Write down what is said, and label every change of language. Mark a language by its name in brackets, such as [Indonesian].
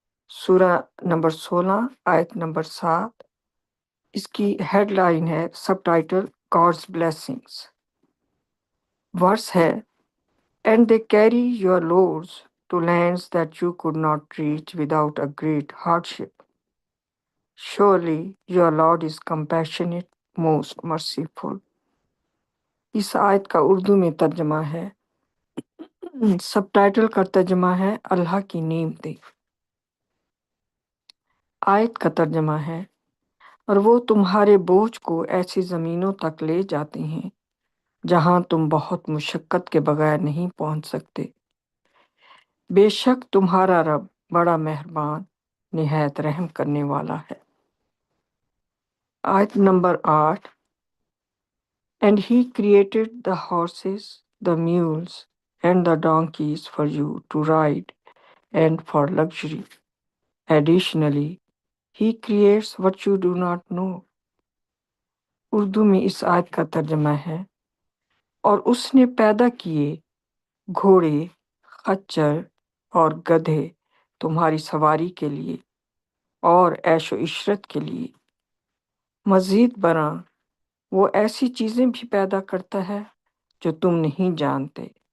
[Urdu] سورہ نمبر 16 آیت نمبر 7، اس کی ہیڈ لائن ہے [English] Subtitle God's blessings. Verse ہے and they carry your loads to lands that you could not reach without a great hardship. Surely your Lord is compassionate, most merciful. [Urdu] اس آیت کا اردو میں ترجمہ ہے، سب ٹائٹل کا ترجمہ ہے اللہ کی نعمتیں۔ آیت کا ترجمہ ہے، اور وہ تمہارے بوجھ کو ایسی زمینوں تک لے جاتے ہیں جہاں تم بہت مشقت کے بغیر نہیں پہنچ سکتے۔ بے شک تمہارا رب بڑا مہربان، نہایت رحم کرنے والا ہے۔ آیت number 8، [English] And he created the horses, the mules, and the donkeys for you to ride and for luxury. Additionally, he creates what you do not know. [Urdu] Urdu میں اس آیت کا ترجمہ ہے، اور اس نے پیدا کیے گھوڑے، خچر اور گدھے تمہاری سواری کے لیے اور عیش و عشرت کے لیے۔ مزید برآں وہ ایسی چیزیں بھی پیدا کرتا ہے جو تم نہیں جانتے۔